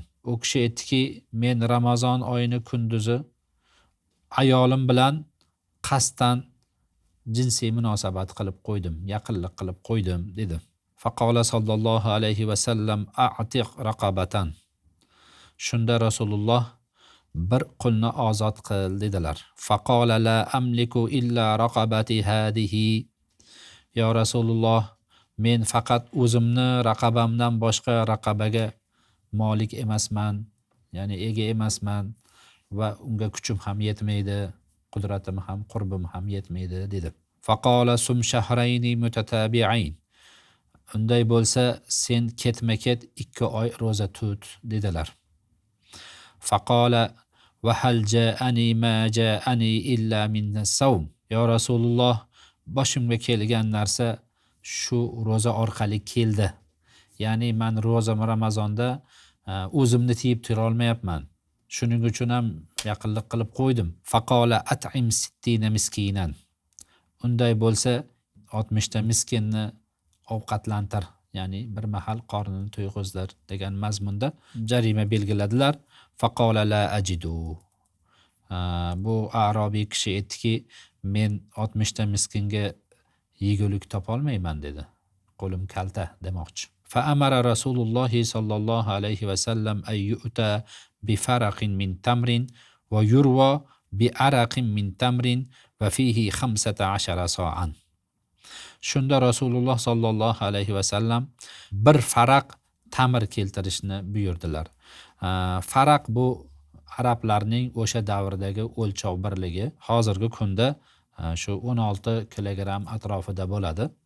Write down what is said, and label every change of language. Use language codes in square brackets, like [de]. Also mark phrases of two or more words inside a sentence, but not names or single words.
[uz] U kishi aytdiki, men Ramazon oyini kunduzi ayolim bilan qasddan jinsiy munosabat qilib qo'ydim, yaqinlik qilib qo'ydim dedi. [ar] فقال صلى الله عليه وسلم أعتق رقبة. [uz] Shunda Rasululloh bir qulni ozod qil dedilar. [ar] فقال لا أملك إلا رقبتي هذه. [uz] Ya Rasululloh, men faqat o'zimni raqabamdan boshqa raqabaga molik emasman, ya'ni ega emasman va unga kuchim ham yetmaydi, qudratim ham, qurbim ham yetmaydi dedi. [ar] فقال صم شهرين متتابعين. [uz] Unday bo'lsa sen ketma-ket 2 oy roza tut dedilar. [ar] فقال وهل جاءني ما جاءني إلا من الصوم. [uz] Ya Rasululloh, boshimga kelgan narsa shu roza orqali keldi. Ya'ni men Ramazonda o'zimni tiyib tura olmayapman. Shuning uchun ham yaqinlik qilib qo'ydim. [ar] فقال أطعم 60 مسكينا. [uz] Unday bo'lsa 60 ta miskinni ovqatlantir, ya'ni bir mahal qornini to'yg'izdir degan mazmunda jarima belgiladilar. [ar] فقال لا أجد. [uz] Bu a'robiy kishi aytdiki, men 60 ta miskinga yegulik topolmayman dedi. Qo'lim kalta demoqchi. [ar] فأمر رسول الله صلى الله عليه وسلم أن يؤتى بفرق من تمر ويروى بعرق من تمر وفيه 15 صاعا. [uz] Shunda Rasululloh [ar] صلى الله عليه وسلم [uz] bir faraq tamir keltirishni buyurdilar. Faraq bu arablarning o'sha davrdagi o'lchov birligi. Hozirgi kunda shu 16 kilogramm atrofida bo'ladi.